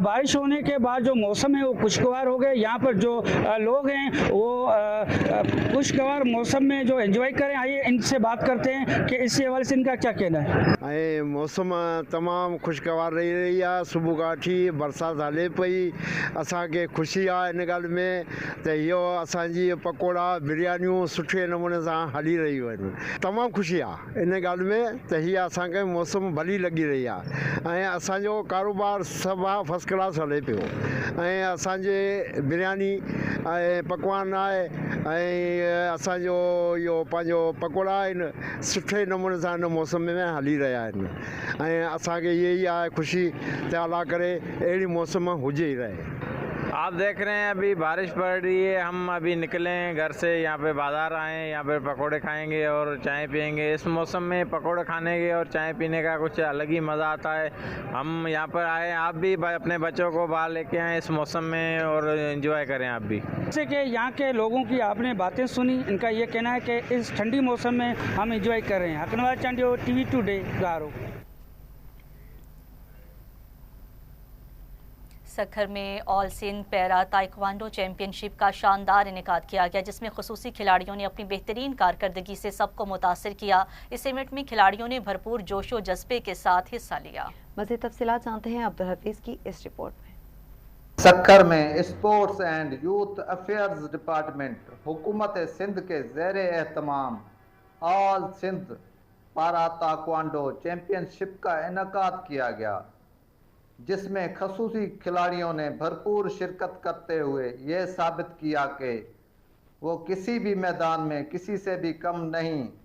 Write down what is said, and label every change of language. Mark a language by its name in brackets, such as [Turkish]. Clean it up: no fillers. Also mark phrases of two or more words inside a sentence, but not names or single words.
[Urdu] بارش ہونے کے بعد جو موسم ہے وہ خوشگوار ہو گئے۔ یہاں پر جو لوگ ہیں وہ خوشگوار موسم میں جو انجوائے کریں. آئیے ان سے بات کرتے ہیں کہ اس حوالے سے ان کا کیا کہنا ہے. [Sindhi] मौसम तमामु खुशगवार रही है। सुबह का वठी बरसात हले पई, असांखे ख़ुशी आहे इन ॻाल्हि में त इहो असांजी पकोड़ा बिरयानियूं सुठे नमूने सां हली रहियूं आहिनि। तमामु ख़ुशी आहे इन ॻाल्हि में त हीअ असांखे मौसम भली लॻी रही आहे ऐं असांजो कारोबार सभु आहे [English] first class [Sindhi] हले पियो ऐं असांजे बिरयानी ऐं पकवान आहे ऐं असांजो इहो पंहिंजो पकोड़ा आहिनि सुठे नमूने सां हिन मौसम में हली रहिया आहिनि ऐं असांखे इहा ई आहे ख़ुशी त अला करे अहिड़ी मौसम हुजे ई रहे। [Urdu] آپ دیکھ رہے ہیں ابھی بارش پڑ رہی ہے، ہم ابھی نکلے ہیں گھر سے، یہاں پے بازار آئے ہیں، یہاں پے پکوڑے کھائیں گے اور چائے پئیں گے. اس موسم میں پکوڑے کھانے کے اور چائے پینے کا کچھ الگ ہی مزہ آتا ہے. ہم یہاں پر آئے، آپ بھی اپنے بچوں کو باہر لے کے آئے اس موسم میں اور انجوائے کریں آپ بھی. جیسے کہ یہاں کے لوگوں کی آپ نے باتیں سنی، ان کا یہ کہنا ہے کہ اس ٹھنڈی موسم میں ہم انجوائے کر رہے ہیں. حق نواز چانڈیو، TV ٹوڈے، گھارو. سکھر میں آل سندھ پیرا تائیکوانڈو چیمپئن شپ کا شاندار انعقاد کیا گیا، جس میں خصوصی کھلاڑیوں نے اپنی بہترین کارکردگی سے سب کو متاثر کیا. اس ایونٹ میں کھلاڑیوں نے بھرپور جوش و جذبے کے ساتھ حصہ لیا. مزید تفصیلات جانتے ہیں عبدالحفیظ کی اس رپورٹ میں. سکھر میں اسپورٹس اینڈ یوتھ افیئرز ڈیپارٹمنٹ حکومت سندھ کے زیر اہتمام آل سندھ پیرا تائیکوانڈو چیمپئن شپ کا انعقاد کیا گیا، جس میں خصوصی کھلاڑیوں نے بھرپور شرکت کرتے ہوئے یہ ثابت کیا کہ وہ کسی بھی میدان میں کسی سے بھی کم نہیں.